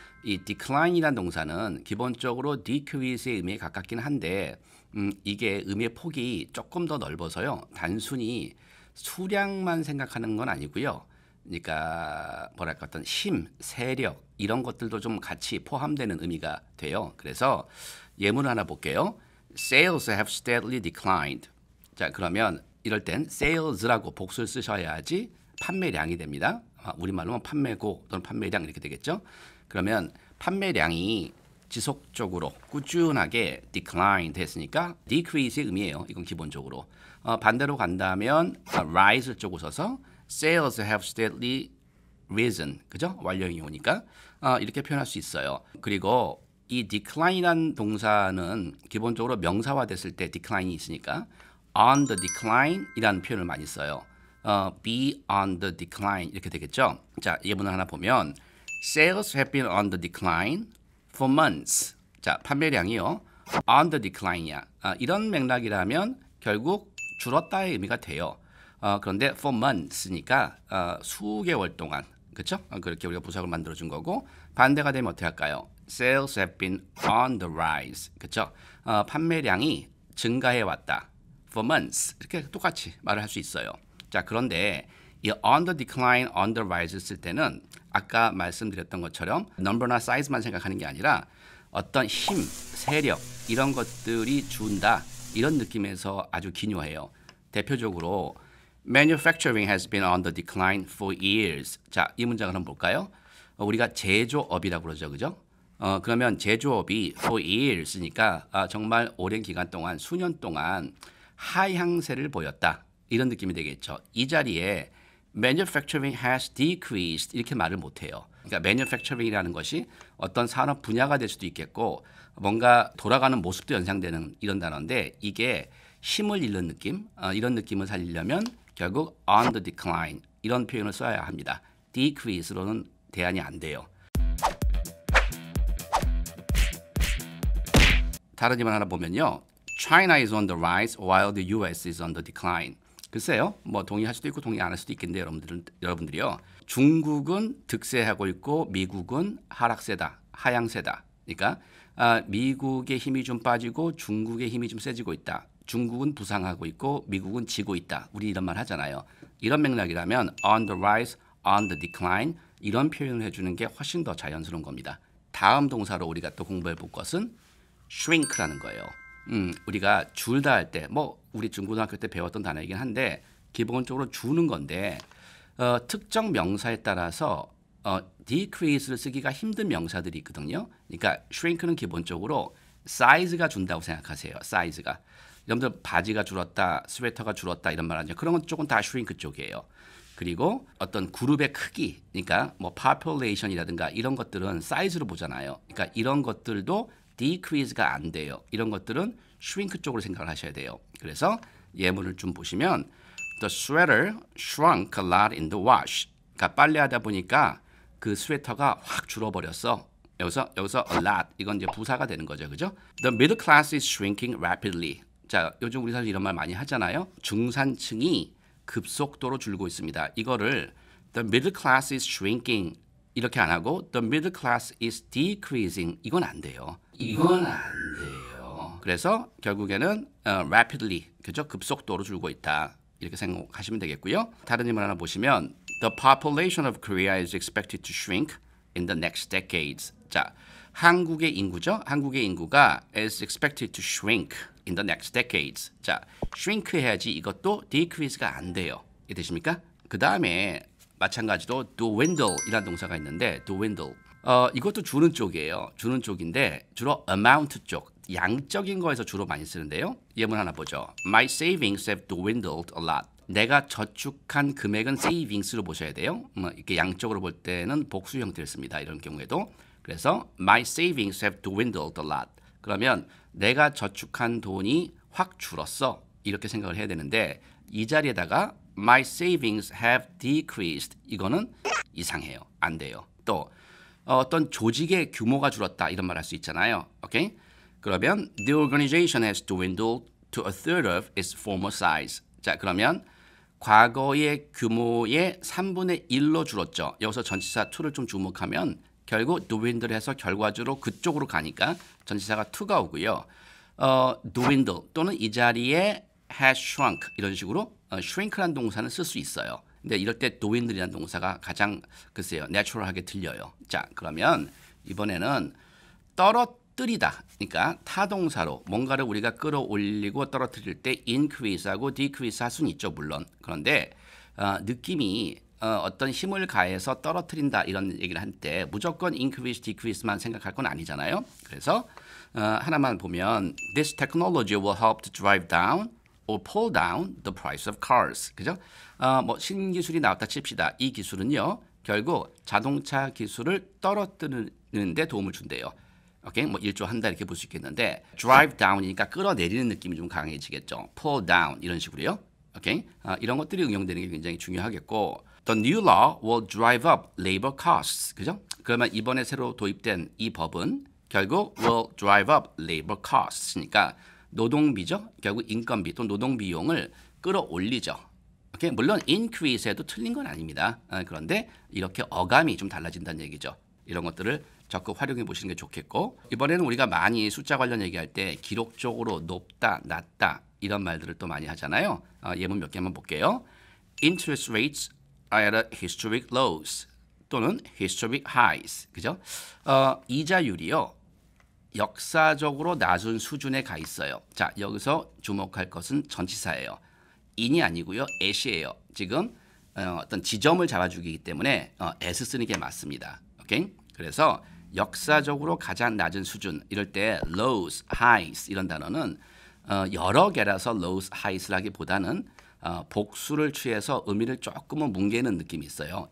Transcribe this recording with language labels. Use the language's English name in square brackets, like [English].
[Korean] 이 decline이라는 동사는 기본적으로 decrease의 의미에 가깝긴 한데 이게 의미의 폭이 조금 더 넓어서요. 단순히 수량만 생각하는 건 아니고요. 그러니까 뭐랄까 어떤 힘, 세력 이런 것들도 좀 같이 포함되는 의미가 돼요. 그래서 예문을 하나 볼게요. [English] Sales have steadily declined. [Korean] 자, 그러면 이럴 땐 sales라고 복수를 쓰셔야지 판매량이 됩니다. 우리말로 판매고 또는 판매량 이렇게 되겠죠. 그러면 판매량이 지속적으로 꾸준하게 decline 됐으니까 decrease의 의미예요. 이건 기본적으로. 반대로 간다면 rise 쪽을 써서 [English] Sales have steadily risen. [Korean] 그죠? 완료형이 오니까 이렇게 표현할 수 있어요. 그리고 이 decline이라는 동사는 기본적으로 명사화 됐을 때 decline이 있으니까 on the decline이라는 표현을 많이 써요. [English] be on the decline [Korean] 이렇게 되겠죠? 자, 예문을 하나 보면 [English] Sales have been on the decline for months. [Korean] 자, 판매량이요. on the decline이야. 이런 맥락이라면 결국 줄었다의 의미가 돼요. 그런데 for months니까 수개월 동안 그렇죠? 그렇게 우리가 부사를 만들어준 거고 반대가 되면 어떻게 할까요? [English] Sales have been on the rise. [Korean] 그렇죠? 판매량이 증가해 왔다. For months 이렇게 똑같이 말을 할 수 있어요. 자, 그런데 이 on the decline, on the rise 쓸 때는 아까 말씀드렸던 것처럼 number나 size만 생각하는 게 아니라 어떤 힘, 세력 이런 것들이 준다 이런 느낌에서 아주 기묘해요. 대표적으로 [English] Manufacturing has been on the decline for years. [Korean] 자, 이 문장을 한번 볼까요? 우리가 제조업이라고 그러죠, 그죠? 그러면 제조업이 for years니까 정말 오랜 기간 동안, 수년 동안 하향세를 보였다. 이런 느낌이 되겠죠. 이 자리에 [English] manufacturing has decreased [Korean] 이렇게 말을 못해요. 그러니까 manufacturing이라는 것이 어떤 산업 분야가 될 수도 있겠고 뭔가 돌아가는 모습도 연상되는 이런 단어인데 이게 힘을 잃는 느낌, 이런 느낌을 살리려면 결국 on the decline 이런 표현을 써야 합니다. decrease로는 대안이 안 돼요. 다른 예문 하나 보면요. [English] China is on the rise while the US is on the decline. [Korean] 글쎄요. 뭐 동의할 수도 있고 동의 안 할 수도 있겠는데 여러분들이요. 중국은 득세하고 있고 미국은 하락세다. 하향세다. 그러니까 미국의 힘이 좀 빠지고 중국의 힘이 좀 세지고 있다. 중국은 부상하고 있고 미국은 지고 있다. 우리 이런 말 하잖아요. 이런 맥락이라면 on the rise, on the decline 이런 표현을 해주는 게 훨씬 더 자연스러운 겁니다. 다음 동사로 우리가 또 공부해 볼 것은 shrink라는 거예요. 우리가 줄다 할 때 뭐 우리 중고등학교 때 배웠던 단어이긴 한데 기본적으로 주는 건데 특정 명사에 따라서 decrease를 쓰기가 힘든 명사들이 있거든요. 그러니까 shrink는 기본적으로 사이즈가 준다고 생각하세요. 사이즈가. 여러분들 바지가 줄었다, 스웨터가 줄었다 이런 말 하죠. 그런 건 조금 다 shrink 쪽이에요. 그리고 어떤 그룹의 크기, 그러니까 뭐 population이라든가 이런 것들은 사이즈로 보잖아요. 그러니까 이런 것들도 decrease가 안 돼요. 이런 것들은 shrink 쪽으로 생각을 하셔야 돼요. 그래서 예문을 좀 보시면 [English] The sweater shrunk a lot in the wash. [Korean] 그러니까 빨래하다 보니까 그 스웨터가 확 줄어버렸어. 여기서 a lot 이건 이제 부사가 되는 거죠, 그죠? [English] The middle class is shrinking rapidly. [Korean] 자, 요즘 우리 사실 이런 말 많이 하잖아요. 중산층이 급속도로 줄고 있습니다. 이거를 [English] the middle class is shrinking [Korean] 이렇게 안 하고 [English] the middle class is decreasing [Korean] 이건 안 돼요. 이건 안 돼요. 그래서 결국에는 rapidly 그죠? 급속도로 줄고 있다. 이렇게 생각하시면 되겠고요. 다른 질문 하나 보시면 [English] The population of Korea is expected to shrink in the next decades. [Korean] 자, 한국의 인구죠. 한국의 인구가 [English] is expected to shrink in the next decades. [Korean] 자, shrink 해야지 이것도 decrease가 안 돼요. 이해되십니까? 그 다음에 마찬가지로 dwindle이라는 동사가 있는데 dwindle. 이것도 주는 쪽이에요. 주는 쪽인데 주로 amount 쪽, 양적인 거에서 주로 많이 쓰는데요. 예문 하나 보죠. [English] My savings have dwindled a lot. [Korean] 내가 저축한 금액은 savings로 보셔야 돼요. 이렇게 양적으로 볼 때는 복수 형태를 씁니다. 이런 경우에도. 그래서 [English] my savings have dwindled a lot. [Korean] 그러면 내가 저축한 돈이 확 줄었어. 이렇게 생각을 해야 되는데 이 자리에다가 [English] my savings have decreased. [Korean] 이거는 이상해요. 안 돼요. 또 어떤 조직의 규모가 줄었다. 이런 말 할 수 있잖아요. 오케이? 그러면 [English] the organization has dwindled to a third of its former size. [Korean] 자, 그러면 과거의 규모의 3분의 1로 줄었죠. 여기서 전치사 to를 좀 주목하면 결국 dwindle해서 결과적으로 그쪽으로 가니까 전치사가 to가 오고요. dwindle 또는 이 자리에 has shrunk 이런 식으로 shrink라는 동사는 쓸 수 있어요. 근데 이럴 때 dwindle이라는 동사가 가장 글쎄요 내추럴하게 들려요. 자, 그러면 이번에는 떨어뜨리다. 그러니까 타동사로 뭔가를 우리가 끌어올리고 떨어뜨릴 때 increase하고 decrease 할 수는 있죠, 물론. 그런데 느낌이 어떤 힘을 가해서 떨어뜨린다 이런 얘기를 할 때 무조건 increase, decrease만 생각할 건 아니잖아요. 그래서 하나만 보면 [English] this technology will help to drive down or pull down the price of cars. [Korean] 그죠? 뭐 신기술이 나왔다 칩시다. 이 기술은요, 결국 자동차 기술을 떨어뜨리는 데 도움을 준대요. 오케이? 뭐 일조한다 이렇게 볼 수 있겠는데 drive down이니까 끌어내리는 느낌이 좀 강해지겠죠. pull down 이런 식으로요. 오케이? 이런 것들이 응용되는 게 굉장히 중요하겠고 [English] the new law will drive up labor costs. [Korean] 그죠? 그러면 이번에 새로 도입된 이 법은 결국 [English] will drive up labor costs [Korean] 니까 노동비죠. 결국 인건비 또 노동비용을 끌어올리죠. 오케이? 물론 increase에도 틀린 건 아닙니다. 그런데 이렇게 어감이 좀 달라진다는 얘기죠. 이런 것들을 적극 활용해 보시는 게 좋겠고 이번에는 우리가 많이 숫자 관련 얘기할 때 기록적으로 높다, 낮다 이런 말들을 또 많이 하잖아요. 예문 몇 개만 볼게요. [English] Interest rates are at historic lows 또는 historic highs. [Korean] 그죠? 이자율이요. 역사적으로 낮은 수준에 가 있어요. 자, 여기서 주목할 것은 전치사예요. in이 아니고요. at이에요. 지금 어떤 지점을 잡아주기 때문에 as 쓰는 게 맞습니다. 오케이? 그래서 역사적으로 가장 낮은 수준 이럴 때 lows, highs 이런 단어는 여러 개라서 lows, highs라기보다는 복수를 취해서 의미를 조금은 뭉개는 느낌이 있어요.